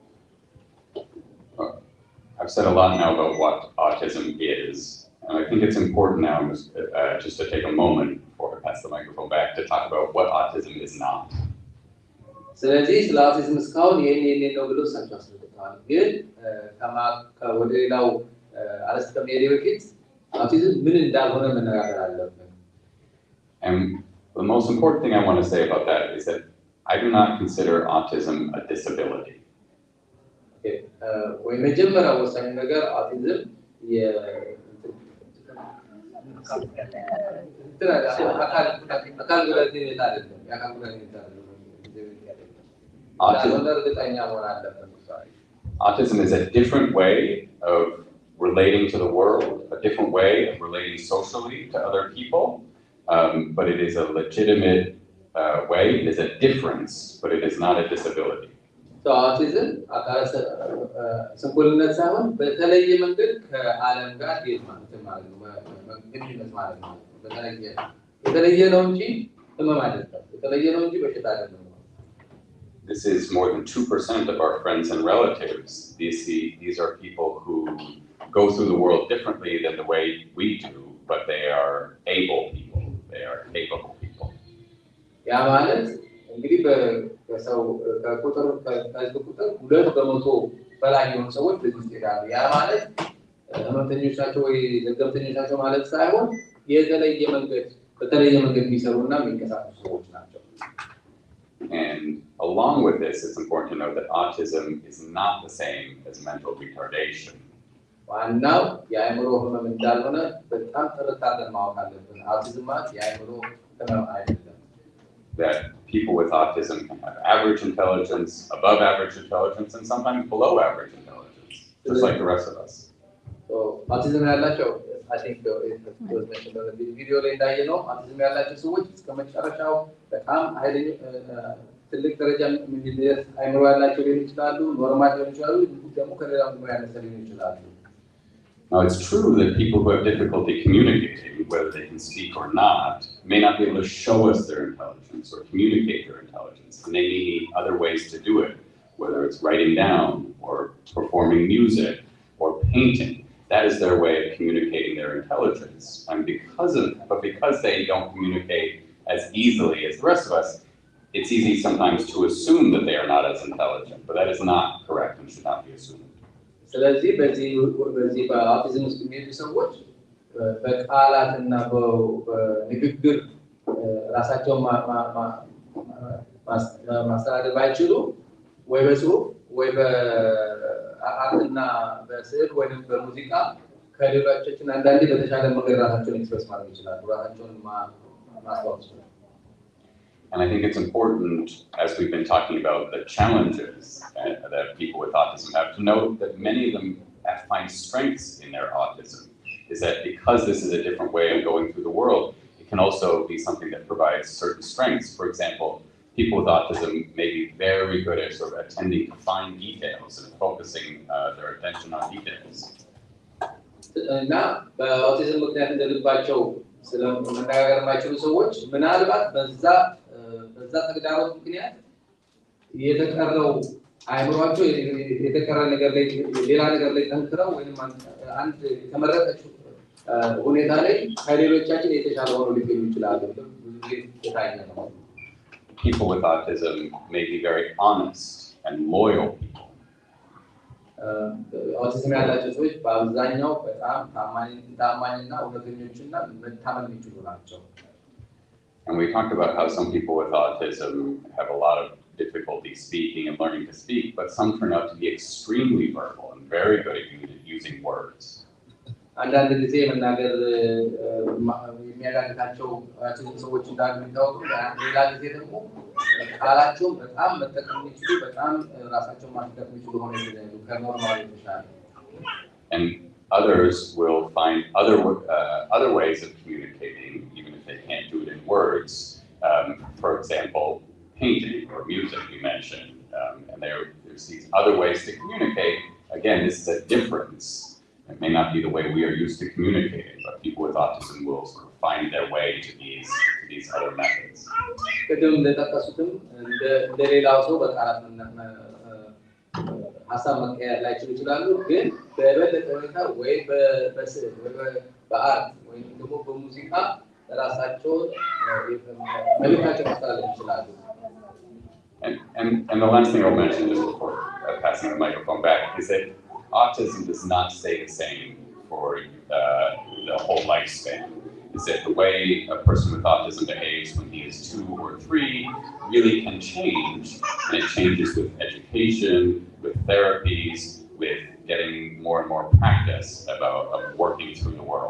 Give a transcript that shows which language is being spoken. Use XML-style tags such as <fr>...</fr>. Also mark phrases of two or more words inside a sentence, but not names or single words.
<en>I've said a lot now about what autism is, and I think it's important now just to take a moment before I pass the microphone back to talk about what autism is not.</en> <am>ስለዚህ ስለ አውቲዝም እስካሁን ይሄን ነው ብሎ ሳንቻ አስረድተዋል። ግን ወደ ሌላው አረስተ ከመሄድ በፊት አውቲዝም ምን እንዳልሆነ መነጋገር አለብን።</am> <en>And The most important thing I want to say about that is that I do not consider autism a disability.</en> <am>የመጀመሪያው ወሳኝ ነገር አውቲዝም አካል ጉዳተኝነት አይደለም። የአካል ጉዳተኝነት አይደለም። እርግጠኛ መሆን አለበት።</am> <en>Autism is a different way of relating to the world, a different way of relating socially to other people, but it is a legitimate way. It is a difference, but it is not a disability. So autism</en> <am>አካል ስንኩልነት ሳይሆን በተለየ መንገድ ከዓለም ጋር ማለት ነው። በተለየ ነው እንጂ ህመም አይደለም። በተለየ ነው እንጂ በሽታ አይደለም።</am> <en>This is more than 2% of our friends and relatives. These are people who go through the world differently than the way we do, but they are able people. They are capable people.</en> <am>ያ ማለት እንግዲህ በሰው ከቁጥር ከህዝብ ቁጥር 2% በላይ የሆኑ ሰዎች በዚህ ውስጥ ይላሉ። ያ ማለት ህመምተኞች ናቸው ወይ ዘገምተኞች ናቸው ማለት ሳይሆን በተለየ መንገድ የሚሰሩና የሚንቀሳቀሱ ሰዎች ናቸው።</am> <en>And along with this, it's important to know that autism is not the same as mental retardation.</en> <am>ዋናው የአእምሮ ህመም እንዳልሆነ በጣም ተረታተን ማወቅ አለብን። አውቲዝም ማለት የአእምሮ ህመም አይደለም።</am> <en>That people with autism can have average intelligence, above average intelligence, and sometimes below average intelligence, just like the rest of us. So autism</en> <am>ያላቸው</am> <en>I think it was mentioned on the video</en> <am>ላይ እንዳየነው autism ያላቸው ሰዎች እስከመጨረሻው በጣም ኃይለኛ ትልቅ ደረጃ የሚደርስ አይምሮ ያላቸው ሊሆኑ ይችላሉ፣ ኖርማል ሊሆኑ ይችላሉ፣ ደግሞ ከሌላው ያነሰ ሊሆኑ ይችላሉ።</am> <en>Now, it's true that people who have difficulty communicating, whether they can speak or not, may not be able to show us their intelligence or communicate their intelligence. And they may need other ways to do it, whether it's writing down or performing music or painting. That is their way of communicating their intelligence. And because they don't communicate as easily as the rest of us, it's easy sometimes to assume that they are not as intelligent, but that is not correct and should not be assumed.</en> <am>ስለዚህ በዚህ በአውቲዝም ውስጥ የሚሄዱ ሰዎች በቃላትና በንግግር ራሳቸውን ማስተዳደር ባይችሉ ወይ በጽሁፍ ወይ በአርትና በስዕል ወይም በሙዚቃ ከሌሎቻችን አንዳንዴ በተሻለ መንገድ ራሳቸውን ኤክስፕረስ ማድረግ ይችላሉ፣ ራሳቸውን ማስታወቅ ይችላሉ።</am> <en>And I think it's important, as we've been talking about the challenges that people with autism have, to note that many of them find strengths in their autism. Is that because this is a different way of going through the world, it can also be something that provides certain strengths. For example, people with autism may be very good at sort of attending to fine details and focusing their attention on details.</en> <am>እና በአውቲዝም ምክንያት እንደልባቸው ስለመነጋገር የማይችሉ ሰዎች ምናልባት በዛ ተግዳሮት ምክንያት የተቀረው አይምሯቸው የተቀረ ነገር ላይ ሌላ ነገር ላይ ጠንክረው ወይንም አንድ የተመረጠች ሁኔታ ላይ ከሌሎቻችን የተሻለ ሆኖ ሊገኙ ይችላሉ።</am> <en>People with autism may be very honest and loyal people.</en> <am>autism ያላቸው ሰዎች በአብዛኛው በጣም ታማኝና እውነተኞችና መታመን የሚችሉ ናቸው።</am> <en>And we talked about how some people with autism have a lot of difficulty speaking and learning to speak, but some turn out to be extremely verbal and very good at using words.</en> <am>አንዳንድ ጊዜ መናገር የሚያዳግታቸው ሰዎች እንዳሉ የሚታወቁ፣ ሌላ ጊዜ ደግሞ ቃላቸውን በጣም መጠቀም የሚችሉ በጣም ራሳቸውን ማስገር የሚችሉ ሆነው ይገኛሉ ከኖርማል የተሻለ።</am> <en>And others will find other ways of communicating, even if they can't do it in words. For example, painting or music you mentioned, and there's these other ways to communicate. Again, this is a difference. It may not be the way we are used to communicating, but people with autism will sort of find their way to these other methods.</en> <am>ቅድም እንደጠቀሱትም እንደሌላው ሰው በቃላት ሀሳብ መቀየር ላይችሉ ይችላሉ፣ ግን በበለጠ ሁኔታ ወይ በስዕል ወይ በአርት ወይም ደግሞ በሙዚቃ ራሳቸውን መልእክታቸውን ማስተላለፍ ይችላሉ።</am> <en>And the last thing I'll mention just before passing the microphone back is that autism does not stay the same for the whole lifespan. is that the way a person with autism behaves when he is 2 or 3 really can change, and it changes with education, with therapies, with getting more and more practice about working through the world.</en>